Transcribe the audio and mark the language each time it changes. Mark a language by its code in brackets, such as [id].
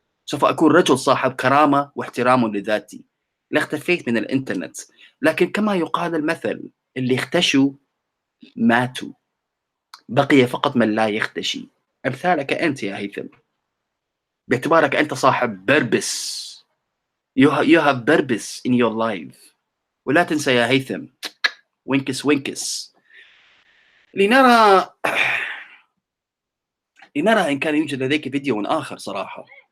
[ar] سوف أكون رجل صاحب كرامة واحترام لذاتي، لاختفيت من الإنترنت. لكن كما يقال المثل، اللي اختشوا ماتوا، بقي فقط من لا يختشي. أمثالك أنت يا هيثم، باعتبارك أنت صاحب بربس. [en] you have purpose in your life. [ar] ولا تنسى يا هيثم، وينكس وينكس، لنرى إن كان يوجد لديك فيديو آخر صراحة.